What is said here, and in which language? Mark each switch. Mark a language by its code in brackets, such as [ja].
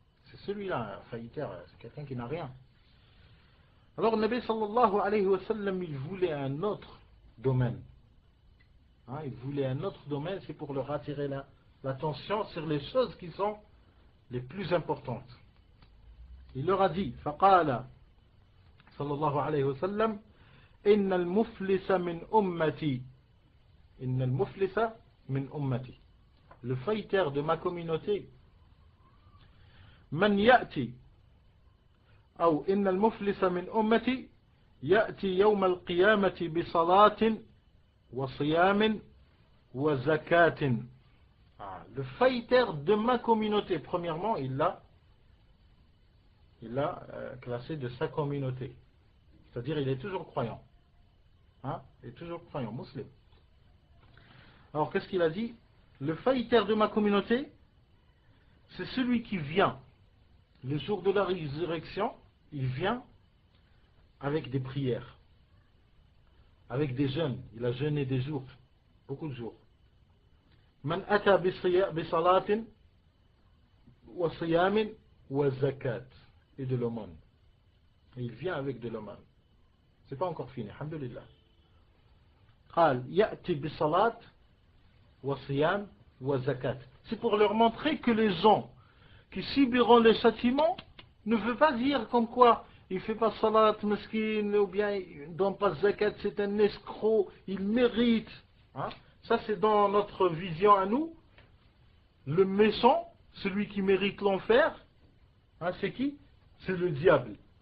[fr] C'est celui-là, un failliteur, c'est quelqu'un qui n'a rien. Alors, le Nabi sallallahu alayhi wa sallam, il voulait un autre domaine. Il voulait un autre domaine, c'est pour leur attirer l'attention sur les choses qui sont les plus importantes. Il leur a dit, [ar] فقال صلى الله عليه وسلم إن المفلس من أمتي إن المفلس من أمتي. [fr] Le failliteur de ma communauté, [ar] من يأتي أو إن المفلس من أمتي يأتي يوم القيامة بصلاة وصيام وزكاة. [fr] Le failliteur de ma communauté, premièrement, il l'a classé de sa communauté. C'est-à-dire, il est toujours croyant. Il est toujours croyant, musulman. Alors, qu'est-ce qu'il a dit? Le failliteur de ma communauté, c'est celui qui vient le jour de la résurrection, il vient avec des prières, avec des jeûnes. Il a jeûné des jours, beaucoup de jours. [ar] Man ata bi salatin wa siyamin wa zakat, [fr] et de l'aumône. Et il vient avec de l'aumône. C'est pas encore fini, alhamdulillah. [ar] قال يأتي بصلاة وصيام وزكاة. [fr] C'est pour leur montrer que les gens qui subiront les châtiments ne veut pas dire comme quoi il ne fait pas salat, mesquine, ou bien il ne donne pas zakat, c'est un escroc, il mérite. Hein? Ça c'est dans notre vision à nous. Le méchant, celui qui mérite l'enfer, hein, c'est qui? C'est le diable.